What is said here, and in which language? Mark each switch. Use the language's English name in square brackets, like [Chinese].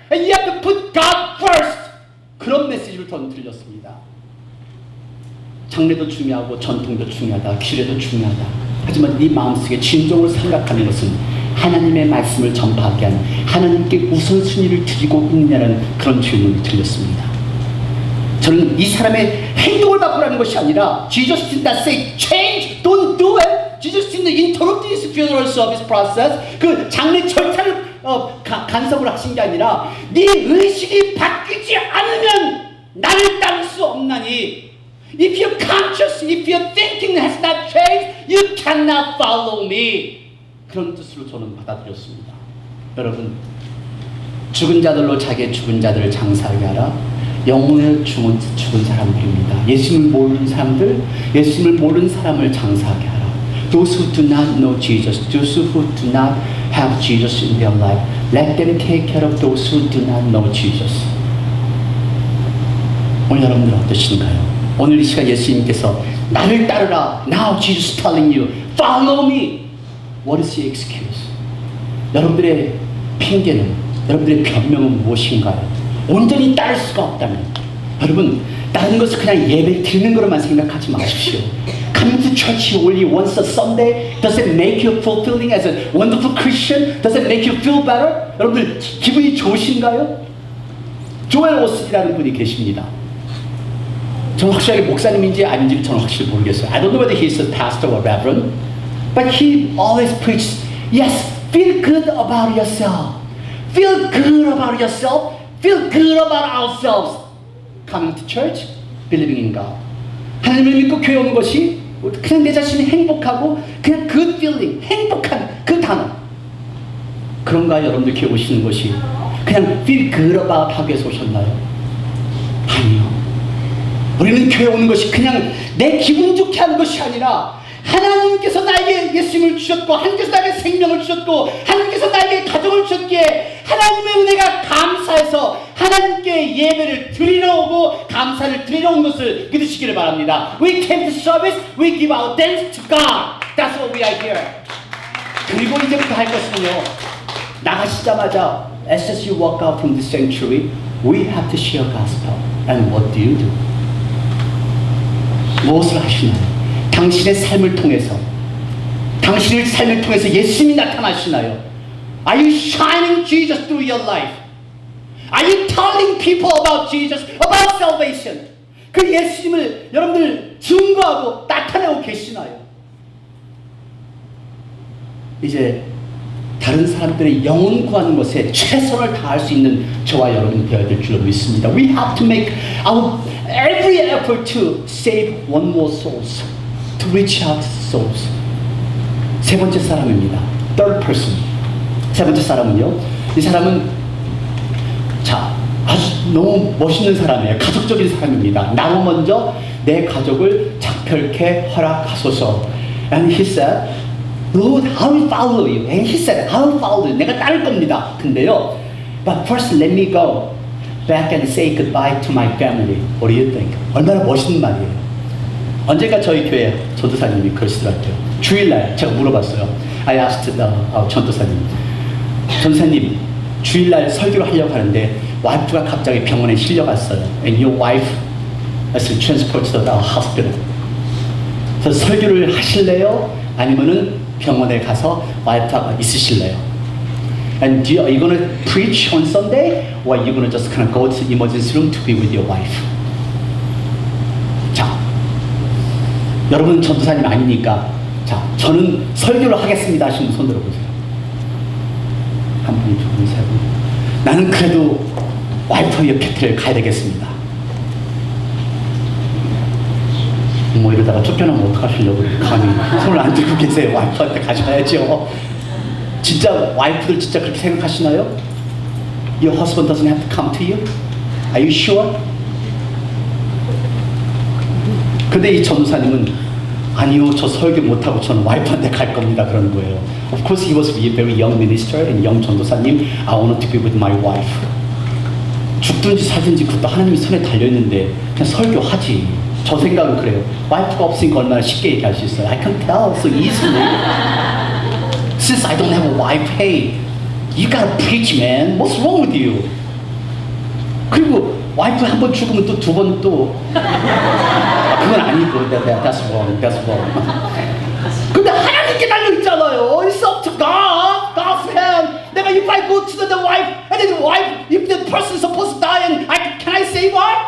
[English] And you have to put God first. [Korean] 그런 메시지를 저는 들렸습니다. 장례도 중요하고 전통도 중요하다. 규례도 중요하다. 하지만 네 마음속에 진정으로 생각하는 것은 하나님의 말씀을 전파하게 하는 하나님께 우선순위를 드리고 있냐는 그런 질문이 들렸습니다. 저는 이 사람의 행동을 바꾸라는 것이 아니라 [English] Jesus did not say change, don't do it. Jesus didn't interrupt this funeral service process. [Korean] 그 장례 절차를 간섭을 하신 게 아니라 네 의식이 바뀌지 않으면 나를 따를 수 없나니 [English] If your conscious, if your thinking has not changed, you cannot follow me. [Korean] 그런 뜻으로 저는 받아들였습니다. 여러분, 죽은 자들로 자기의 죽은 자들을 장사하게 하라. 영혼을 죽은 사람들입니다. 예수님을 모르는 사람들, 예수님을 모르는 사람을 장사하게 하라. [English] Those who do not know Jesus, those who do not have Jesus in their life, let them take care of those who do not know Jesus. [Korean] 오늘 여러분들 어떠신가요? 오늘 이 시간 예수님께서 나를 따르라. [English] Now Jesus telling you, follow me. What is the excuse? [Korean] 여러분들의 핑계는, 여러분들의 변명은 무엇인가요? 온전히 따를 수가 없다면, 여러분 다른 것을 그냥 예배 드리는 것만 생각하지 마십시오. [English] Coming to church only once a Sunday, does it make you fulfilling as a wonderful Christian? Does it make you feel better? [Korean] 여러분들 기분이 좋으신가요? 조엘 오스티라는 분이 계십니다. 저는 확실하게 목사님인지 아닌지 저는 확실히 모르겠어요. [English] I don't know whether he's a pastor or reverend, but he always preaches, yes, feel good about yourself. Feel good about yourself. Feel good about ourselves. Coming to church, believing in God. [Korean] 하나님을 믿고 교회 오는 것이 그냥 내 자신이 행복하고 그냥 [English] good feeling, [Korean] 행복한 그 단어. 그런가 여러분들 교회 오시는 것이 그냥 [English] feel good about [Korean] 하기 위해서 오셨나요? 아니요. 우리는 교회 오는 것이 그냥 내 기분 좋게 하는 것이 아니라 하나님께서 나에게 예수님을 주셨고 하나님께서 나에게 생명을 주셨고 하나님께서 나에게 가정을 주셨기에 하나님의 은혜가 감사해서 하나님께 예배를 드리러 오고 감사를 드리러 온 것을 믿으시기를 바랍니다. [English] We came to service, we give our thanks to God. That's what we are here. [Korean] 그리고 이제부터 할 것은요, 나가시자마자 [English] as soon as you walk out from the sanctuary, we have to share gospel. And what do you do? [Korean] 무엇을 하시나요? 당신의 삶을 통해서, 당신의 삶을 통해서 예수님이 나타나시나요? [English] Are you shining Jesus through your life? Are you telling people about Jesus, about salvation? [Korean] 그 예수님을 여러분들 증거하고 나타내고 계시나요? 이제 다른 사람들의 영혼 구하는 것에 최선을 다할 수 있는 저와 여러분이 되어야 될 줄로 믿습니다. [English] We have to make our every effort to save one more souls, to reach out souls. [Korean] 세 번째 사람입니다. [English] Third person. [Korean] 세 번째 사람은요. 이 사람은 아주 너무 멋있는 사람이에요. 가족적인 사람입니다. 나무 먼저 내 가족을 작별케 허락하소서. [English] And he said, Lord, I will follow you. And he said, I will follow you. [Korean] 내가 따를 겁니다. 근데요, [English] but first let me go back and say goodbye to my family. What do you think? [Korean] 얼마나 멋있는 말이에요. 언젠가 저희 교회 전도사님이 그러시더라고요. 주일날 제가 물어봤어요. [English] I asked [Korean] 전도사님, 전도사님, 주일날 설교를 하려고 하는데 와이프가 갑자기 병원에 실려갔어요. [English] And your wife has been transported to the hospital. [Korean] 그래서 설교를 하실래요? 아니면은 병원에 가서 와이프가 있으실래요? [English] And are you going to preach on Sunday, or are you going to just kind of go to the emergency room to be with your wife? [Korean] 자, 여러분 전도사님 아니니까, 자, 저는 설교를 하겠습니다 하시는 분 손 들어보세요. 한 분, 두 분, 세 분. 나는 그래도 와이프의 곁을 가야 되겠습니다. 뭐 이러다가 쫓겨나면 어떡하시려고 감히 손을 안 들고 계세요. 와이프한테 가셔야죠. 진짜 와이프들 진짜 그렇게 생각하시나요? [English] Your husband doesn't have to come to you? Are you sure? [Korean] 근데 이 전도사님은 아니요, 저 설교 못하고 저는 와이프한테 갈 겁니다 그러는 거예요. [English] Of course he was a very young minister and young 전도사님. I wanted to be with my wife. [Korean] 죽든지 살든지 그것도 하나님이 손에 달려있는데 그냥 설교하지. 저 생각은 그래요. 와이프가 없으니까 얼마나 쉽게 얘기할 수 있어요. [English] I can tell so easily. Since I don't have a wife, hey, you gotta preach, man. What's wrong with you? [Korean] 그리고 와이프 한 번 죽으면 또 두 번 또 그건 아니고 [English] that's wrong, that's wrong. [Korean] 근데 하나님께 달려있잖아요. [English] It's up to God, God's hand. [Korean] 내가 [English] if I go to the wife and then the wife, if the person is supposed to die and can I save her?